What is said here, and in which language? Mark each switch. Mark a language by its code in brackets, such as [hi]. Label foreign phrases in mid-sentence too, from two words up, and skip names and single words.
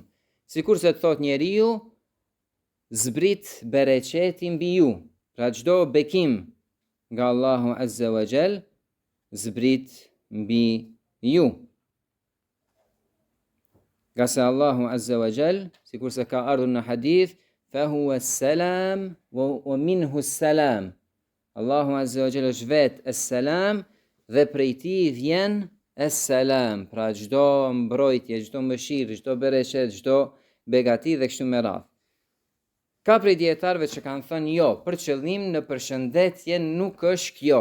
[sq] Sikur se të thot njeriu, zbrit bereqeti mbi ju. Pra çdo bekim nga Allahu [ar] عز وجل, [sq] zbrit mbi ju. Nga se Allahu [ar] عز وجل, [sq] sikur se ka ardhur në hadith, [ar] فهو السلام ومنه السلام. [sq] Allahu [ar] عز وجل [sq] është vetë es-salam dhe prej tij vjen es-salam, pra çdo mbrojtje, çdo mëshirë, çdo bereqet, çdo begati dhe kështu me radhë. Ka prej dietarëve që kanë thënë jo, për qëllim në përshëndetje nuk është kjo.